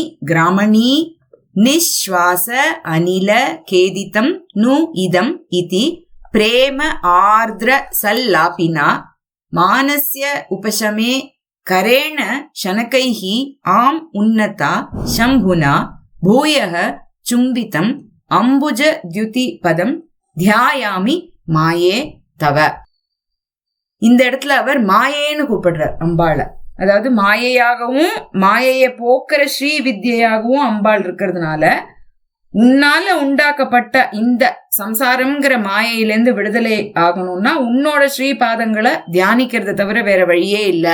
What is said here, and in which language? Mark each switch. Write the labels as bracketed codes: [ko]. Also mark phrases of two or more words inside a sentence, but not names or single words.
[sa] ग्रामणी निश्वास अनिल खेदितं नु इदम् इति प्रेम आर्द्र सल्लापिना मानस्य उपशमे करेण शनकैः आम् उन्नता शम्भुना भूयः चुम्बितम् अम्बुज द्युतिपदं ध्यायामि माये तव. [ta] இந்த இடத்துல அவர் மாயேன்னு கூப்பிடுறார் அம்பாளை. அதாவது மாயையாகவும் மாயையை போக்குற ஸ்ரீ வித்யாகவும் அம்பாள் இருக்கிறதுனால உன்னால உண்டாக்கப்பட்ட இந்த சம்சாரம்ங்கிற மாயையிலேருந்து விடுதலை ஆகணும்னா உன்னோட ஸ்ரீபாதங்களை தியானிக்கிறத தவிர வேற வழியே இல்லை.